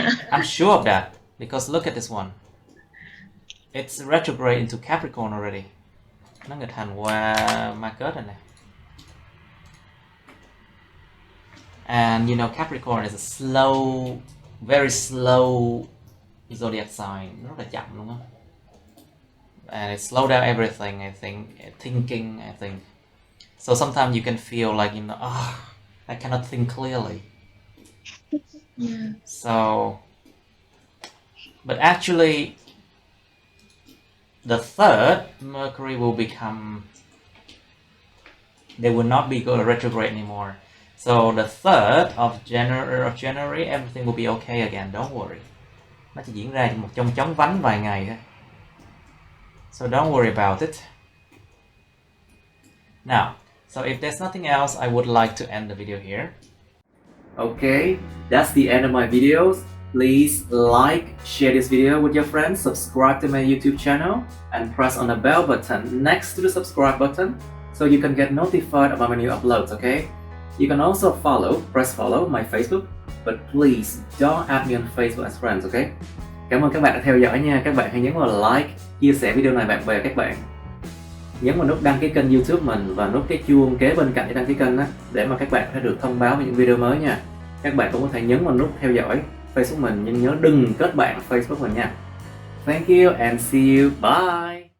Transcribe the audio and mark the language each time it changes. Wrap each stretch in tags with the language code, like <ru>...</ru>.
<en>I'm sure of that because look at this one. It's retrograde into Capricorn already.</en> <vi>Nó nghịch hành qua Marcus rồi nè.</vi> <en>And you know Capricorn is a slow, very slow zodiac sign.</en> <vi>Nó rất là chậm đúng không?</vi> <en>And it slowed down everything, I think, thinking, I think. So sometimes you can feel like, you know, I cannot think clearly. Yeah. So, but actually, the third, Mercury will become, they will not be retrograde anymore. So the 3rd of January, everything will be okay again, don't worry.</en> <vi>Nó chỉ diễn ra một trong chóng vánh vài ngày thôi.</vi> <en>So don't worry about it. Now, so if there's nothing else, I would like to end the video here. Okay, that's the end of my videos. Please like, share this video with your friends, subscribe to my YouTube channel, and press on the bell button next to the subscribe button so you can get notified about my new uploads, okay? You can also press follow my Facebook, but please don't add me on Facebook as friends, okay?</en> <vi>Cảm ơn các bạn đã theo dõi nha. Các bạn hãy nhấn vào like, chia sẻ video này bạn bè các bạn. Nhấn vào nút đăng ký kênh YouTube mình và nút cái chuông kế bên cạnh để đăng ký kênh á, để mà các bạn sẽ được thông báo về những video mới nha. Các bạn cũng có thể nhấn vào nút theo dõi Facebook mình nhưng nhớ đừng kết bạn Facebook mình nha.</vi> <en>Thank you and see you. Bye.</en>